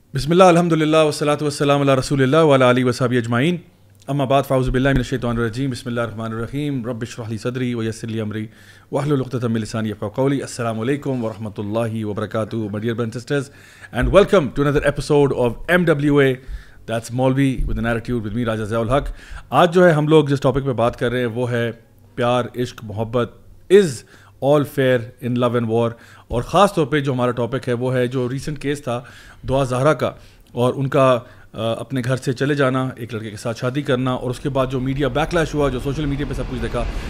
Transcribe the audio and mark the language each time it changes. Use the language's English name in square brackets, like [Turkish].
[Arabic] بسم اللہ الحمدللہ والصلاۃ والسلام علی رسول اللہ وعلی آلہ وصحبہ اجمعین اما بعد فاعوذ باللہ من الشیطان الرجیم بسم اللہ الرحمن الرحیم رب اشرح لی صدری ویسر لی امری واحلل عقدۃ من لسانی یفقهوا قولی. السلام علیکم ورحمۃ اللہ وبرکاتہ [English] my dear brothers and sisters and welcome to another episode of MWA that's Maulvi with an attitude with me Raja Zia ul-Haq. [Urdu] آج جو ہے ہم لوگ جس ٹاپک پہ بات کر رہے ہیں وہ ہے پیار، عشق، محبت [English] Is all fair in love and war. [Urdu] اور خاص طور پہ جو ہمارا ٹاپک ہے وہ ہے جو ریسنٹ کیس تھا دعا زہرا کا اور ان کا اپنے گھر سے چلے جانا، ایک لڑکے کے ساتھ شادی کرنا، اور اس کے بعد جو میڈیا بیک لیش ہوا، جو سوشل میڈیا پہ سب کچھ دیکھا.